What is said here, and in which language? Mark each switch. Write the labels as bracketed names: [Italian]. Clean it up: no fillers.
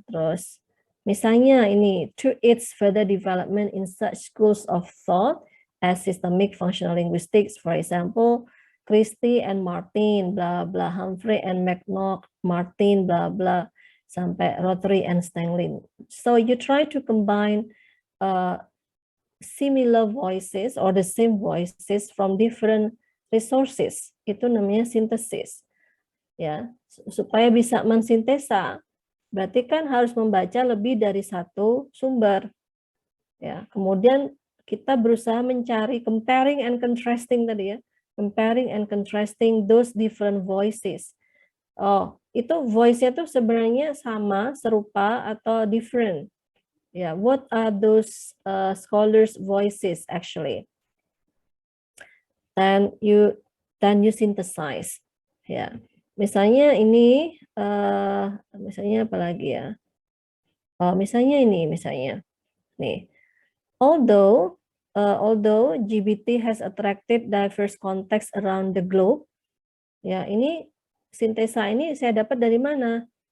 [Indonesian] Terus, misalnya ini, [English] to its further development in such schools of thought as systemic functional linguistics, for example, Christie and Martin, bla bla, Humphrey and McNaught, Martin, bla bla, sampai Rothery and Stanglin. So you try to combine similar voices or the same voices from different resources. [Indonesian] Itu namanya sintesis. Ya, supaya bisa mensintesa, berarti kan harus membaca lebih dari satu sumber. Ya, kemudian kita berusaha mencari comparing and contrasting tadi ya. [English] comparing and contrasting those different voices. [Indonesian] Oh, itu voice-nya tuh sebenarnya sama, serupa, atau different? [English] Yeah, what are those scholars' voices actually? Then you synthesize. [Indonesian] Ya, misalnya ini, misalnya apa lagi ya? Oh, misalnya ini, misalnya nih. [English] Although GBT has attracted diverse contexts around the globe, [Indonesian] ya ini sintesa ini saya dapat dari mana?